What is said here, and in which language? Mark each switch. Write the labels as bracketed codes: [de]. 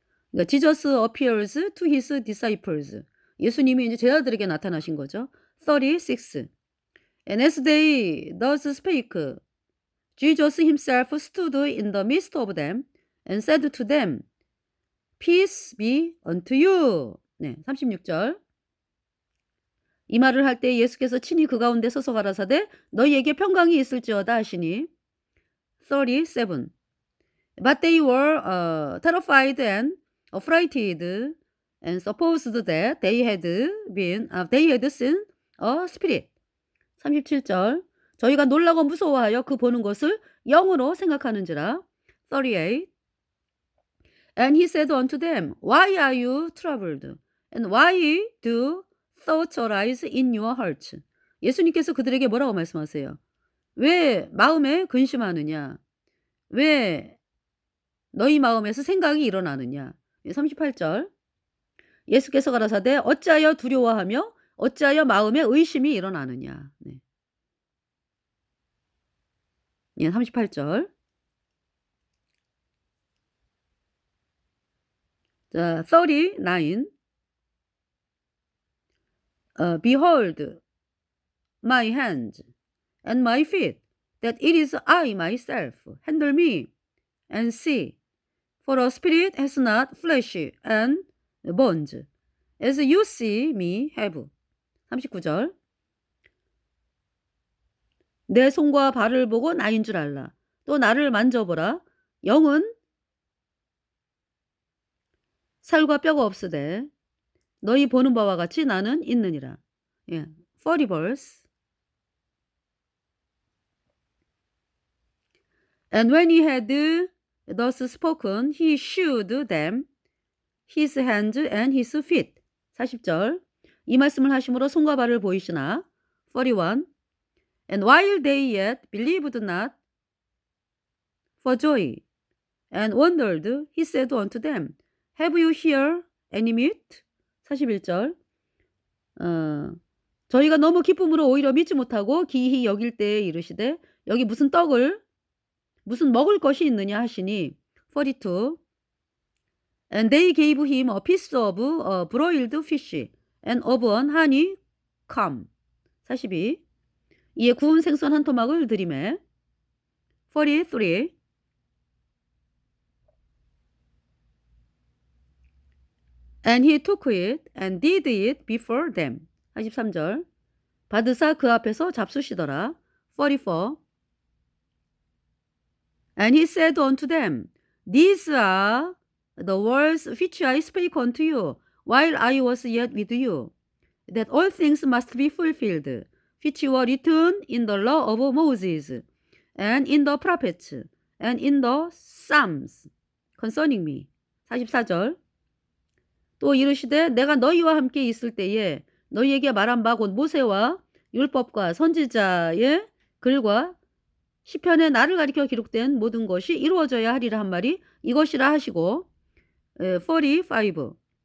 [ko] 그러니까 [en] Jesus appears to his disciples. [ko] 예수님이 이제 제자들에게 나타나신 거죠. [en] 36. And as they thus spake, Jesus himself stood in the midst of them and said to them, Peace be unto you. [ko] 네, 36절. 이 말을 할 때 예수께서 친히 그 가운데 서서 가라사대 너희에게 평강이 있을지어다 하시니. [en] 37. But they were terrified and affrighted and supposed that they had seen a spirit. [ko] 37절. 저희가 놀라고 무서워하여 그 보는 것을 영으로 생각하는지라. [en] 38. And he said unto them, Why are you troubled? And why do thoughts arise in your hearts? [ko] 예수님께서 그들에게 뭐라고 말씀하세요? 왜 마음에 근심하느냐? 왜 너희 마음에서 생각이 일어나느냐? 38절. 예수께서 가라사대 어찌하여 두려워하며 어찌하여 마음에 의심이 일어나느냐? 네. 38절. 자, 39. [en] Behold my hands and my feet, that it is I myself. Handle me and see. For a spirit has not flesh and bones, as you see me have. [ko] 39절. 내 손과 발을 보고 나인 줄 알라. 또 나를 만져보라. 영은 살과 뼈가 없으되 너희 보는 바와 같이 나는 있느니라. [en] 예, 40 verse. And when he had thus spoken, he shewed them his hands and his feet. [ko] 40절. 이 말씀을 하심으로 손과 발을 보이시나. [en] 41. And while they yet believed not for joy and wondered, he said unto them, Have you here any meat? [ko] 41절. 저희가 너무 기쁨으로 오히려 믿지 못하고 기히 여길 때에 이르시되 여기 무슨 먹을 것이 있느냐 하시니. [en] 42. And they gave him a piece of a broiled fish and of an honeycomb. 42. [ko] 이에 구운 생선 한 토막을 드리매. [en] 43. And he took it and did it before them. [ko] 43절. 받으사 그 앞에서 잡수시더라. [en] 44. And he said unto them, These are the words which I spake unto you while I was yet with you, that all things must be fulfilled, which were written in the law of Moses, and in the prophets, and in the Psalms, concerning me. [ko] 44절. 또 이르시되 내가 너희와 함께 있을 때에 너희에게 말한 바 곧 모세와 율법과 선지자의 글과 시편에 나를 가리켜 기록된 모든 것이 이루어져야 하리라 한 말이 이것이라 하시고 45.